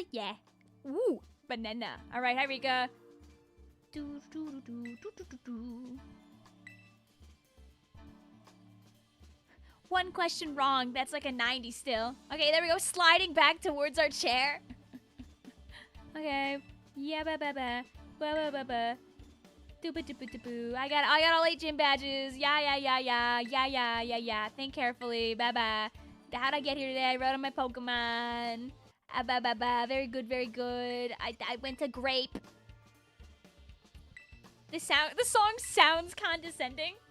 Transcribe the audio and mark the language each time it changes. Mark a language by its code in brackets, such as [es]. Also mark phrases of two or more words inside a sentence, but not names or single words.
[en] Yeah. Ooh, banana. All right, hi Rika. One question wrong. That's like a 90 still. Okay, there we go. Sliding back towards our chair. Okay. Yeah, ba ba ba. Ba ba ba ba. Doopa doopa doo. I got all 8 gym badges. Yeah. Think carefully. Bye bye. How'd I get here today? I rode on my Pokemon. Ba ba ba. Very good, very good. I went to Grape. The song sounds condescending.